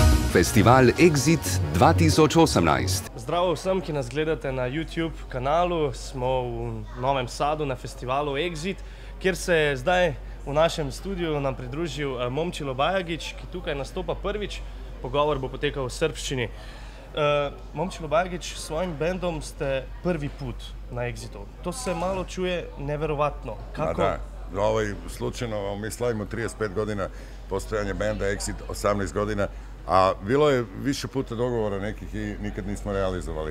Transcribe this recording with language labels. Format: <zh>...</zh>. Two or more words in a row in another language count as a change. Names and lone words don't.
<sl>Festival Exit 2018. Zdravo vsem, ki nas gledate na YouTube kanalu. Smo v Novem Sadu na festivalu Exit, kjer se je zdaj v našem studiu nam pridružil Momčilo Bajagić, ki tukaj nastopa prvič. Pogovor bo potekal v srbščini.</sl> <sr>Momčilo Bajagić, s svojim bendom ste prvi put na Exitu. To se malo čuje neverovatno. Kako? Slučajno, mi slavimo 35 godina postojanja benda Exit, 18 godina, a bilo je više puta dogovora nekih i nikad nismo realizovali.</sr>